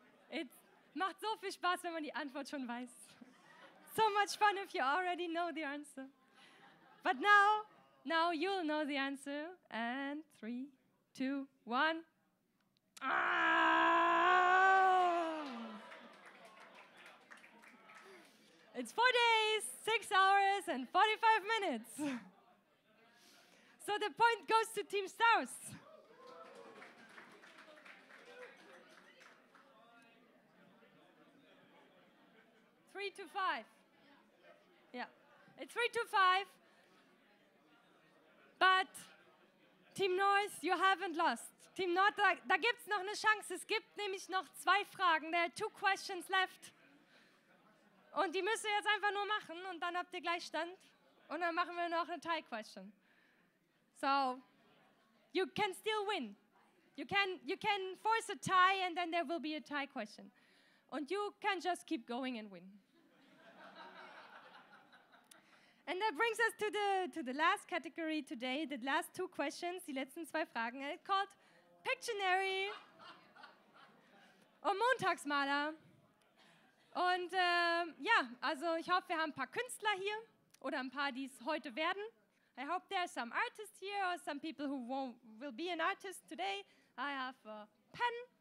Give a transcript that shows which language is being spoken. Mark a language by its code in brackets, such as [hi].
[de] Es macht so viel Spaß, wenn man die Antwort schon weiß. [en] So much fun if you already know the answer. But now you'll know the answer. And 3, 2, 1. It's 4 days, 6 hours, and 45 minutes. So the point goes to Team South. Three to 5. Yeah, it's 3 to 5. But Team North, you haven't lost. [de] Team North, da gibt es noch eine Chance. Es gibt nämlich noch 2 Fragen. [en] There are 2 questions left. [de] Und die müsst ihr jetzt einfach nur machen und dann habt ihr Gleichstand. Und dann machen wir noch eine tie question. [en] So, you can still win. You can force a tie and then there will be a tie question. And you can just keep going and win. And that brings us to the last category today, the last 2 questions, [de] die letzten 2 Fragen. [en] It's called Pictionary und Montagsmaler. [de] Und ja, also ich hoffe, wir haben ein paar Künstler hier oder ein paar, die es heute werden. [en] I hope there are some artists here or some people who will be an artist today. I have a pen.